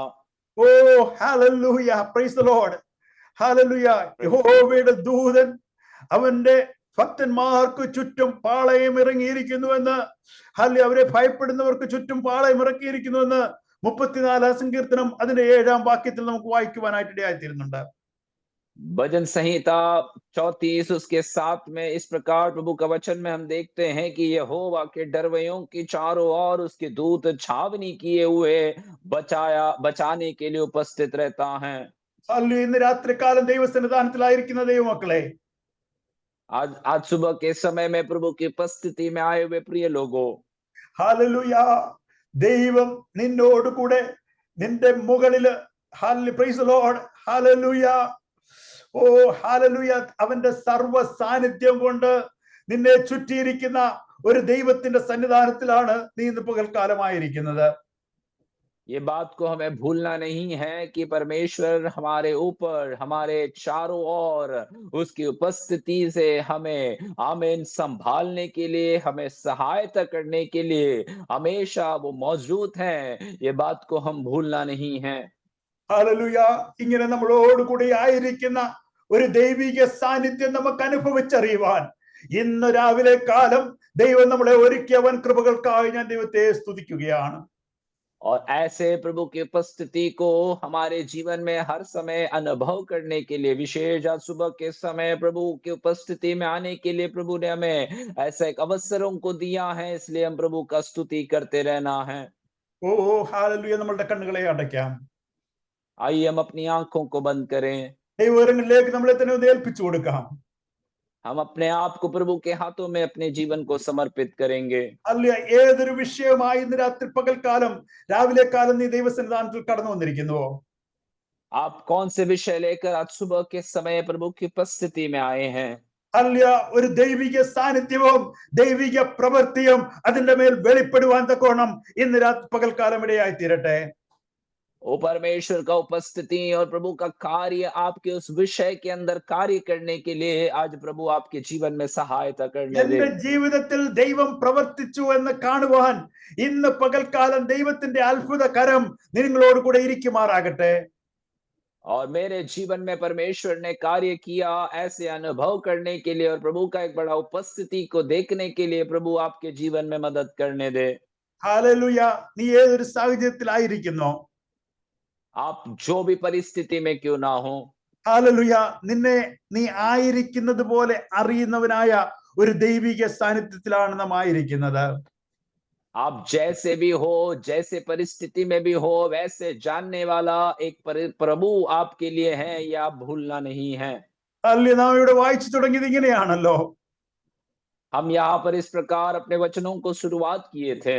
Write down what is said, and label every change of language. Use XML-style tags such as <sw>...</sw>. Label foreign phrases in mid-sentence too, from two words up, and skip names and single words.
<en>Oh hallelujah, praise the Lord, hallelujah.</en> <ml>യഹോവയുടെ ദൂതൻ അവന്റെ ഭക്തന്മാർക്ക് ചുറ്റും പാളയം ഇറങ്ങിയിരിക്കുന്നുവെന്ന്, ഹല്ലേലൂയ, അവരെ ഭയപ്പെടുന്നവർക്ക് ചുറ്റും പാളയം ഇറക്കിയിരിക്കുന്നുവെന്ന് 34 സങ്കീർത്തനം അതിന്റെ 7 വാക്യത്തിൽ നമുക്ക് വായിക്കുവാനായിട്ട് ഇടയായിത്തീരുന്നുണ്ട്.</ml> <hi>भजन संहिता 34 उसके 7 में इस प्रकार प्रभु का वचन में हम देखते हैं कि यहोवा के डरवैयों के चारों ओर उसके दूत छावनी किए हुए बचाने के लिए उपस्थित रहता है।</hi> <ml>ഹല്ലേലൂയ, ഇന്ന് രാത്രികാലം ദൈവസന്നിധാനത്തിലായിരിക്കുന്ന ദൈവമക്കളെ,</ml> <hi>आज सुबह के समय में प्रभु की उपस्थिति में आए हुए प्रिय लोगों,</hi> <ml>ഹല്ലേലൂയ, ദൈവം നിന്നോട് കൂടെ നിന്റെ മുകളില്, ഹല്ലേലൂയ,</ml> <en>praise the Lord,</en> <ml>ഹല്ലേലൂയ, ഓ ഹല്ലേലൂയ, അവന്റെ സർവ്വ സാന്നിധ്യം കൊണ്ട് നിന്നെ ചുറ്റിയിരിക്കുന്ന ഒരു ദൈവത്തിന്റെ സന്നിധാനത്തിലാണ് നീ ഇന്ന് പകൽക്കാലമായിരിക്കുന്നത്.</ml> <hi>ये बात को हमें भूलना नहीं है कि परमेश्वर हमारे ऊपर, हमारे चारों ओर उसकी उपस्थिति से हमें आमीन संभालने के लिए, हमें सहायता करने के लिए हमेशा वो मौजूद हैं। ये बात को हम भूलना नहीं है।</hi> <ml>ഹല്ലേലൂയ. ഇങ്ങനെ നമ്മളോട് കൂടി ആയിരിക്കുന്ന ഒരു ദൈവിക സാന്നിധ്യം നമുക്ക് അനുഭവിച്ചറിയുവാൻ ഇന്ന് രാവിലെ കാലം ദൈവം നമ്മളെ ഒരുക്കിയവൻ കൃപകൾക്കായി ഞാൻ ദൈവത്തെ സ്തുതിക്കുകയാണ്.</ml> <hi>और ऐसे प्रभु की उपस्थिति को हमारे जीवन में हर समय अनुभव करने के लिए, विशेष आज सुबह के समय प्रभु की उपस्थिति में आने के लिए प्रभु ने हमें ऐसा एक अवसरों को दिया है, इसलिए हम प्रभु का स्तुति करते रहना है।</hi> <ml>ഓ ഹല്ലേലൂയ. നമ്മളുടെ കണ്ണുകളെ അടയ്ക്കാം.</ml> <hi>आइए हम अपनी आंखों को बंद करें।</hi> <ml>ദൈവകരങ്ങളിലേക്ക് നമ്മളെ തന്നെ ഒന്ന് ഏൽപ്പിച്ചു കൊടുക്കാം.</ml> <hi>हम अपने आप को प्रभु के हाथों में अपने जीवन को समर्पित करेंगे।</hi> <ml>അല്ല, ഏതൊരു വിഷയമായി ഇന്ന് രാത്രി പകൽക്കാലം രാവിലെ കാലം നീ ദൈവസന്നിധാനത്തിൽ കടന്നു വന്നിരിക്കുന്നുവോ?</ml> <hi>आप कौन से विषय लेकर आज सुबह के समय प्रभु की उपस्थिति में आए हैं?</hi> <ml>അല്ല, ഒരു ദൈവിക സാന്നിധ്യവും ദൈവിക പ്രവൃത്തിയും അതിന്റെ മേൽ വെളിപ്പെടുവാൻ തക്കോണം ഇന്ന് രാത്രി പകൽക്കാലം ഇടയായി തീരട്ടെ.</ml> <hi>ओ परमेश्वर का उपस्थिति और प्रभु का कार्य आपके उस विषय के अंदर कार्य करने के लिए आज प्रभु आपके जीवन में सहायता करने दे।</hi> <ml>എന്റെ ജീവിതത്തിൽ ദൈവം പ്രവർത്തിച്ചു എന്ന് കാണുവാൻ ഇന്ന് പകൽക്കാലം ദൈവത്തിന്റെ അത്ഭുത കരം നിങ്ങളോട് കൂടെ ഇരിക്കുമാറാകട്ടെ.</ml> <hi>और मेरे जीवन में परमेश्वर ने कार्य किया, ऐसे अनुभव करने के लिए और प्रभु का एक बड़ा उपस्थिति को देखने के लिए प्रभु आपके जीवन में मदद करने दे।</hi> <ml>ഹല്ലേലൂയ. നീ ഏതൊരു സാഹചര്യത്തിലായിരിക്കുന്നോ?</ml> <hi>आप जो भी परिस्थिति में क्यों ना हो,</hi> <ml>ഹല്ലേലൂയ. നിന്നെ നീ ആയിരിക്കുന്നത് പോലെ അറിയുന്നവനായ ഒരു ദൈവിക സാന്നിധ്യത്തിലാണ് നാം ആയിരിക്കുന്നത്.</ml> <hi>आप जैसे भी हो, जैसे परिस्थिति में भी हो, वैसे जानने वाला एक प्रभु आपके लिए है, ये आप भूलना नहीं है।</hi> <ml>അല്ലേ, നാം ഇവിടെ വായിച്ചു തുടങ്ങിയത് ഇങ്ങനെയാണല്ലോ.</ml> <hi>हम यहाँ पर इस प्रकार अपने वचनों को शुरुआत किए थे।</hi>